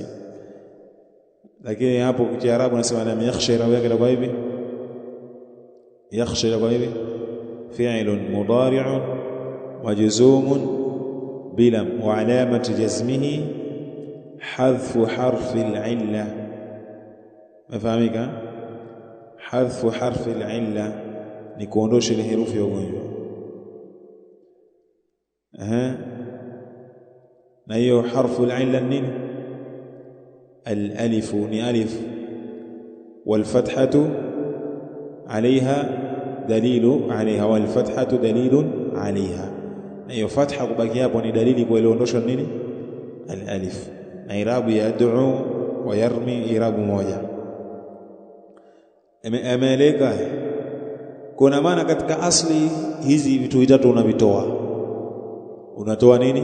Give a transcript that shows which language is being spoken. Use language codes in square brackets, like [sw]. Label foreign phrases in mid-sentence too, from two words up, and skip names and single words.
[sw] Lakini hapo kwa Kiarabu nasema [ar] لم يخشى, [sw] irabu yake kwa hivi, [ar] yakhsha [sw] kwa hivi, [ar] فعل مضارع مجزوم بلم وعلامة جزمه حذف حرف العلة. [sw] Mafahamika, [ar] حذف حرف العلة [sw] ni kuondosha ile herufi ya ugonjwa. Na hiyo [ar] حرف العلة [sw] nini? [ar] Al-alif, [sw] ni alif, [ar] والفتحة عليها دليل عليها، والفتحة دليل عليها. [sw] Na hiyo fatha kubaki hapo ni dalili kwa ile ondosha nini? Al-alif. Na irabu [ar] يدعو ويرمي, [sw] irabu moja. Ameleka. Kuna maana katika asli hizi vitu vitatu unatoa nini?